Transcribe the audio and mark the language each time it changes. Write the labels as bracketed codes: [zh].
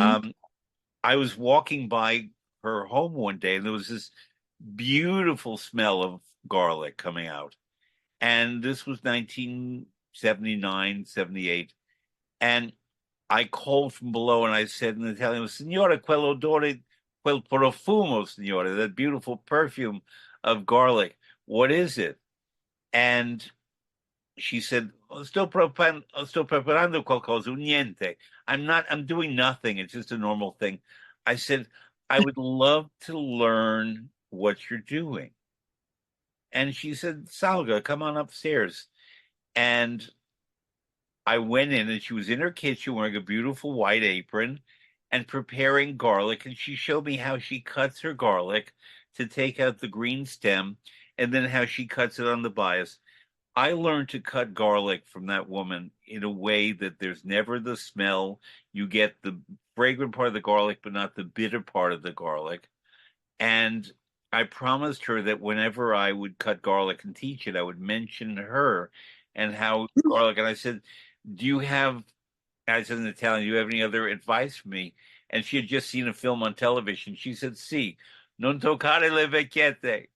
[en] Um, I was walking by her home one day and there was this beautiful smell of garlic coming out. And this was 1979, 78. And I called from below and I said in Italian, Signora, quell'odore, quel profumo, signora, that beautiful perfume of garlic. What is it? And she said, sto preparando qualcosa, niente. I'm doing nothing. It's just a normal thing. I said, I would love to learn what you're doing. And she said, Salga, come on upstairs. And I went in and she was in her kitchen wearing a beautiful white apron and preparing garlic. And she showed me how she cuts her garlic to take out the green stem and then how she cuts it on the bias. I learned to cut garlic from that woman in a way that there's never the smell. You get the fragrant part of the garlic, but not the bitter part of the garlic. And I promised her that whenever I would cut garlic and teach it, I would mention her and how garlic. And I said, do you have, I said in Italian, do you have any other advice for me? And she had just seen a film on television. [it] She said, "Si, non toccare le vecchiette.